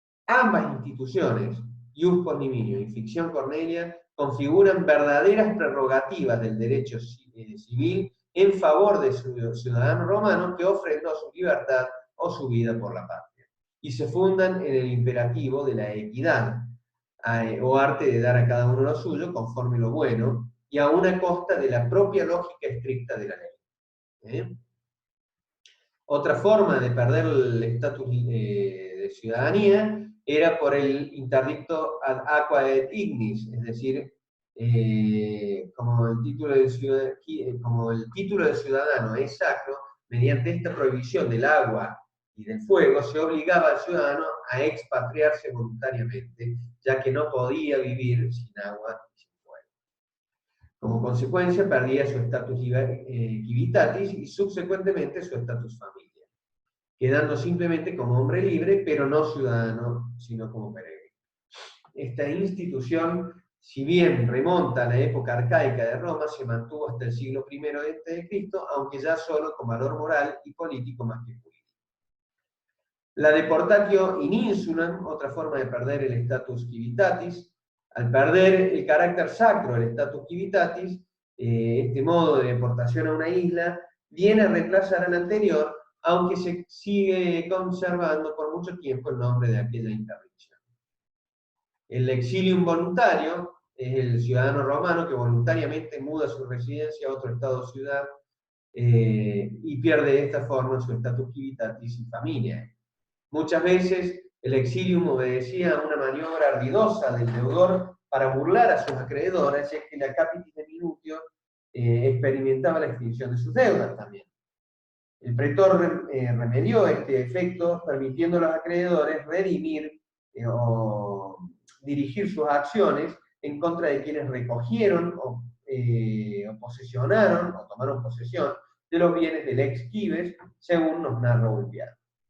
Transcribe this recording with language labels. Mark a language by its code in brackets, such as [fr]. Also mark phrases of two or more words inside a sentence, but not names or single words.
[es] Ambas instituciones, [la] ius conimicio [es] y ficción cornelia, configuran verdaderas prerrogativas del derecho civil en favor de su ciudadano romano que ofrendó su libertad o su vida por la patria, y se fundan en el imperativo de la equidad, o arte de dar a cada uno lo suyo conforme lo bueno, y a una costa de la propia lógica estricta de la ley. Otra forma de perder el estatus de ciudadanía era por el interdicto [la] ad aqua et ignis, [es] es decir, como el título de ciudadano es sacro, mediante esta prohibición del agua y del fuego se obligaba al ciudadano a expatriarse voluntariamente, ya que no podía vivir sin agua y sin fuego. Como consecuencia, perdía su estatus civitatis y subsecuentemente su estatus familiar, quedando simplemente como hombre libre, pero no ciudadano, sino como peregrino. Esta institución, si bien remonta a la época arcaica de Roma, se mantuvo hasta el siglo I a.C., aunque ya solo con valor moral y político más que jurídico. La [la] deportatio in insulam, [es] otra forma de perder el [la] status civitatis, [es] al perder el carácter sacro del [la] status civitatis, [es] este modo de deportación a una isla viene a reemplazar al anterior, aunque se sigue conservando por mucho tiempo el nombre de aquella interdicción. El exilium voluntario es el ciudadano romano que voluntariamente muda su residencia a otro estado o ciudad y pierde de esta forma su [la] status civitatis [es] y familia. Muchas veces el exilium obedecía a una maniobra ardidosa del deudor para burlar a sus acreedores, ya que la [la] capitis de minutio [es] experimentaba la extinción de sus deudas también. El pretor remedió este efecto, permitiendo a los acreedores redimir o dirigir sus acciones en contra de quienes recogieron o posesionaron o tomaron posesión de los bienes del ex Cives, según nos narra Ulpiano.